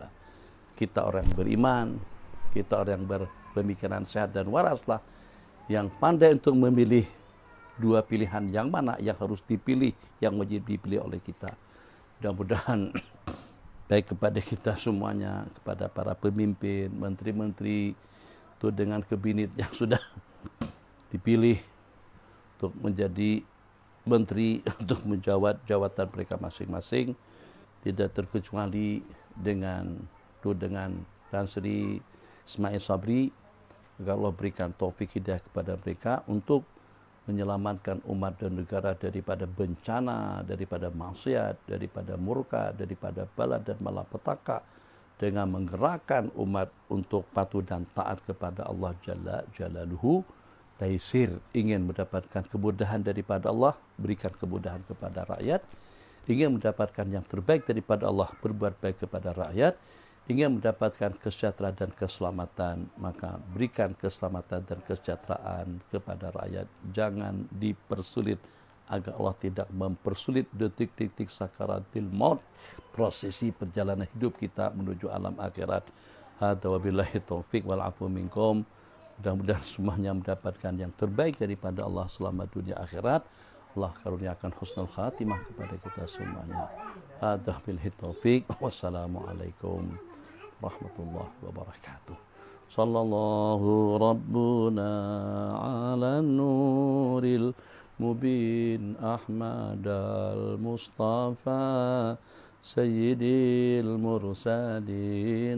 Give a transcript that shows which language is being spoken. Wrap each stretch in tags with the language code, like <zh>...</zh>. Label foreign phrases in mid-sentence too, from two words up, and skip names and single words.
<ms>Kita orang beriman, kita orang yang berpemikiran sehat dan waraslah, yang pandai untuk memilih dua pilihan yang mana yang harus dipilih, yang wajib dipilih oleh kita. Mudah-mudahan baik kepada kita semuanya, kepada para pemimpin, menteri-menteri, itu dengan kabinet yang sudah dipilih untuk menjadi menteri, untuk menjawab jawatan mereka masing-masing, tidak terkecuali dengan Tan Sri Ismail Sabri. Allah berikan taufik hidayah kepada mereka untuk menyelamatkan umat dan negara daripada bencana, daripada maksiat, daripada murka, daripada bala dan malapetaka, dengan menggerakkan umat untuk patuh dan taat kepada Allah</ms> <ar>جل جلاله,</ar> <ms>taisir, ingin mendapatkan kemudahan daripada Allah, berikan kemudahan kepada rakyat. Ingin mendapatkan yang terbaik daripada Allah, berbuat baik kepada rakyat. Ingin mendapatkan kesejahteraan dan keselamatan, maka berikan keselamatan dan kesejahteraan kepada rakyat. Jangan dipersulit, agar Allah tidak mempersulit detik-detik</ms> <ar>سكرات الموت,</ar> <ms>prosesi perjalanan hidup kita menuju alam akhirat.</ms> <ar>هذا وبالله التوفيق والعفو منكم.</ar> <ms>Mudah-mudahan semuanya mendapatkan yang terbaik daripada Allah selama dunia akhirat. Allah karuniakan</ms> <ar>حسن الخاتمة</ar> <ms>kepada kita semuanya.</ms> <ar>هذا بالله التوفيق. والسلام عليكم ورحمة الله وبركاته. صلى الله ربنا على نور المبين أحمد المصطفى سيد المرسلين.</ar>